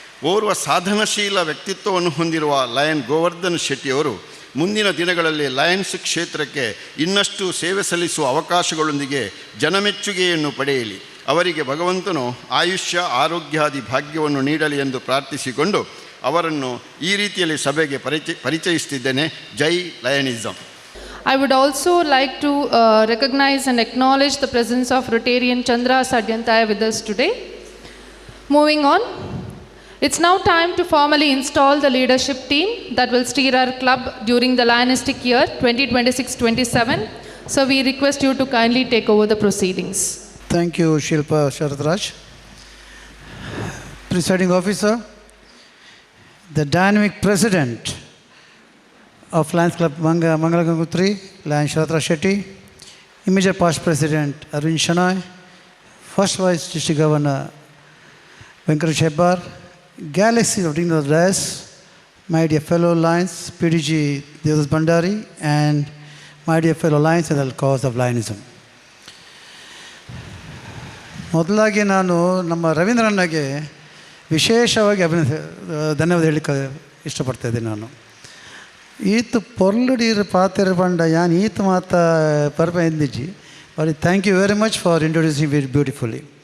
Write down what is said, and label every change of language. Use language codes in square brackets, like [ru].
[kn] ಓರ್ವ ಸಾಧನಶೀಲ ವ್ಯಕ್ತಿತ್ವವನ್ನು ಹೊಂದಿರುವ ಲಯನ್ ಗೋವರ್ಧನ್ ಶೆಟ್ಟಿಯವರು ಮುಂದಿನ ದಿನಗಳಲ್ಲಿ ಲಯನ್ಸ್ ಕ್ಷೇತ್ರಕ್ಕೆ ಇನ್ನಷ್ಟು ಸೇವೆ ಸಲ್ಲಿಸುವ ಅವಕಾಶಗಳೊಂದಿಗೆ ಜನಮೆಚ್ಚುಗೆಯನ್ನು ಪಡೆಯಲಿ. ಅವರಿಗೆ ಭಗವಂತನು ಆಯುಷ್ಯ, ಆರೋಗ್ಯಾದಿ ಭಾಗ್ಯವನ್ನು ನೀಡಲಿ ಎಂದು ಪ್ರಾರ್ಥಿಸಿಕೊಂಡು ಅವರನ್ನು ಈ ರೀತಿಯಲ್ಲಿ ಸಭೆಗೆ ಪರಿಚಯಿಸುತ್ತಿದ್ದೇನೆ. ಜೈ ಲಯನಿಸಮ್. [en] I would also like to recognize and acknowledge the presence of Rotarian Chandra Sadyantaya with us today. Moving on, it's now time to formally install the leadership team that will steer our club during the Lionistic year 2026-27. So we request you to kindly take over the proceedings. Thank you, Shilpa Sharadraj. Presiding officer, the dynamic president of Lions Club Mangala Gangotri, Lion Sharadraj Shetty, immediate past president Arvind Shenoy, first vice district governor Venkatesh Hebbar, galaxy of dignitaries, my dear fellow Lions, PDG Devdas Bhandari, and my dear fellow Lions in the cause of Lionism. [kn] ಮೊದಲಾಗಿ ನಾನು ನಮ್ಮ ರವೀಂದ್ರಣ್ಣಗೆ ವಿಶೇಷವಾಗಿ ಧನ್ಯವಾದ ಹೇಳಲಿಕ್ಕೆ ಇಷ್ಟಪಡ್ತಾಯಿದ್ದೀನಿ. ನಾನು [tcy] ಈತು ಪೊರ್ಲುಡೀರು ಪಾತೆರು ಪಂಡ ಯಾನ್ ಈತು ಮಾತ ಪರ್ಪ ಎಂದಿಜ್ಜಿ. [en] But thank you very much for introducing very beautifully.